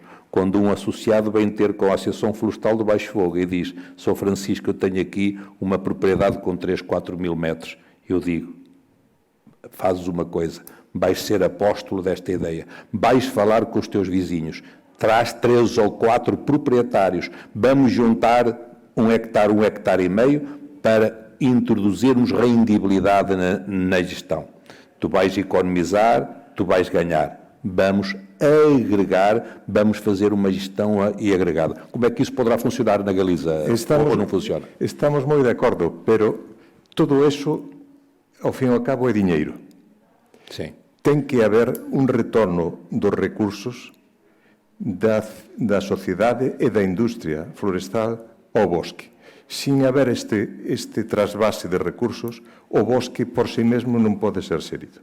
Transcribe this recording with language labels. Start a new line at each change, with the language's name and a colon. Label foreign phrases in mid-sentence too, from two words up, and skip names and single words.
Portuguese: Quando um associado vem ter com a Associação Florestal do Baixo Fogo e diz: sou Francisco, eu tenho aqui uma propriedade com 3, 4 mil metros, eu digo: fazes uma coisa, vais ser apóstolo desta ideia, vais falar com os teus vizinhos, traz 3 ou 4 proprietários, vamos juntar 1 hectare e meio, para introduzirmos rendibilidade na gestão. Tu vais economizar, tu vais ganhar. Vamos agregar, vamos fazer uma gestão e agregada. Como é que isso poderá funcionar na Galiza ou não funciona?
Galician: Estamos moi de acordo, pero todo eso, ao fin e ao cabo, é diñeiro.
Portuguese: Sim.
Galician: Ten que haber un retorno dos recursos da sociedade e da industria florestal ao bosque. Sin haber este trasvase de recursos, o bosque por si mesmo non pode ser xerido.